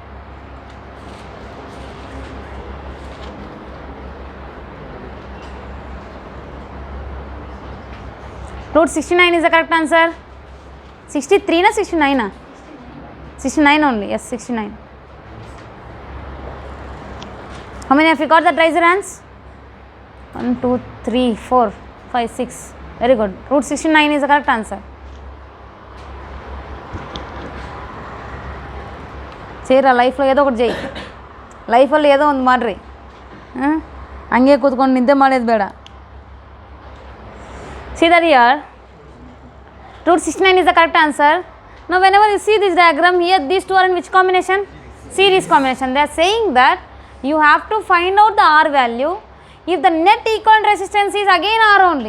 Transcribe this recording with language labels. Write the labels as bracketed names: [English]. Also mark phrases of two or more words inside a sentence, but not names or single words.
[English] Root 69 is the correct answer. 63 na 69 na? 69 only. Yes, 69. How many have you got that? Raise your hands. 1, 2, 3, 4, 5, 6. Very good. Root 69 is the correct answer. [Telugu] చేయరా లైఫ్లో ఏదో ఒకటి చేయి, [Kannada] లైఫಲ್ಲಿ ఏదో ಒಂದು ಮಾಡ್ರಿ, ಹಂಗೆ ಕೂತ್ಕೊಂಡು ನಿದ್ದೆ ಮಾಡೋದು ಬೇಡ. [English] See that here, root 69 is the correct answer. Now whenever you see this diagram here, these two are in which combination? Series combination. They are saying that you have to find out the R value if the net equivalent resistance is again R only.